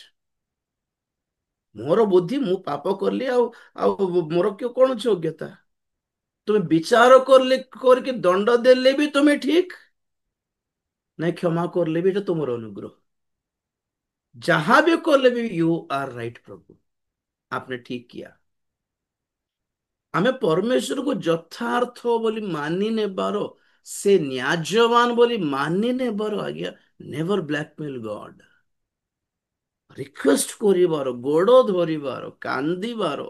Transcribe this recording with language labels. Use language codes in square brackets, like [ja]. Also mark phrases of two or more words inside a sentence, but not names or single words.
[or] ମୋର ବୁଦ୍ଧି, ମୁଁ ପାପ କଲି, ଆଉ ଆଉ ମୋର କଣ ଯୋଗ୍ୟତା? ତୁମେ ବିଚାର କରିକି ଦଣ୍ଡ ଦେଲେ ବି ତୁମେ ଠିକ, ନାଇଁ କ୍ଷମା କରିଲେ ବି, ଏଟା ତୁମର ଅନୁଗ୍ରହ। ଯାହା भी କଲେ ବି [en] you are right [hi] प्रभु, आपने ठीक किया। [or] ଆମେ ପରମେଶ୍ୱରକୁ ଯଥାର୍ଥ ବୋଲି ମାନି ନେବାର, ସେ ନ୍ୟାୟବାନ ବୋଲି ମାନି ନେବାର, ଆଜ୍ଞା, [en] never blackmail God. [or] ରିକ୍ୱେଷ୍ଟ କରିବାର, ଗୋଡ ଧରିବାର, କାନ୍ଦିବାର।